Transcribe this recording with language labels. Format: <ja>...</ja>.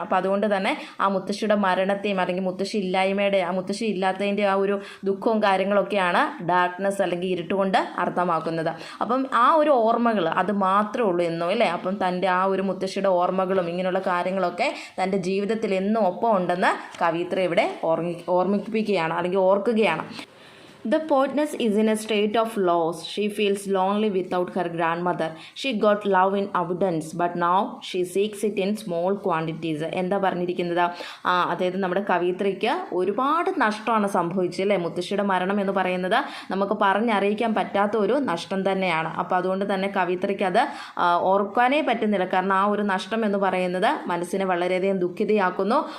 <ml>അപ്പോൾ അതുകൊണ്ട് തന്നെ ആ മുത്തശ്ശിയുടെ മരണത്തെയും അല്ലെങ്കിൽ മുത്തശ്ശി ഇല്ലായ്മയുടെ ആ മുത്തശ്ശി ഇല്ലാത്തതിൻ്റെ ആ ഒരു ദുഃഖവും കാര്യങ്ങളൊക്കെയാണ് ഡാർക്ക്നെസ് അല്ലെങ്കിൽ ഇരുട്ടുകൊണ്ട് അർത്ഥമാക്കുന്നത്. അപ്പം ആ ഒരു ഓർമ്മകൾ അത് മാത്രമേ ഉള്ളൂ എന്നും അല്ലേ. അപ്പം തൻ്റെ ആ ഒരു മുത്തശ്ശിയുടെ ഓർമ്മകളും ഇങ്ങനെയുള്ള കാര്യങ്ങളൊക്കെ തൻ്റെ ജീവിതത്തിൽ എന്നും ഒപ്പം ഉണ്ടെന്ന് കവിയത്രി ഇവിടെ ഓർമ്മിപ്പിക്കുകയാണ് അല്ലെങ്കിൽ ഓർക്കുകയാണ്.</ml> <en>The poetess is in a state of loss. She feels lonely without her grandmother. She got love in abundance, but now she seeks it in small quantities.</en> <ml>എന്താ പറഞ്ഞിരിക്കുന്നത്, അതായത് നമ്മുടെ കവിയത്രിക്ക് ഒരുപാട് നഷ്ടമാണ് സംഭവിച്ചത് അല്ലേ. മുത്തശ്ശിയുടെ മരണം എന്ന് പറയുന്നത് നമുക്ക് പറഞ്ഞറിയിക്കാൻ പറ്റാത്ത ഒരു നഷ്ടം തന്നെയാണ്. അപ്പോൾ അതുകൊണ്ട് തന്നെ കവിയത്രിക്ക് അത് ഓർക്കാനേ പറ്റുന്നില്ല. കാരണം ആ ഒരു നഷ്ടം എന്ന് പറയുന്നത് മനസ്സിനെ വളരെയധികം ദുഃഖിതയാക്കുന്നു.</ml>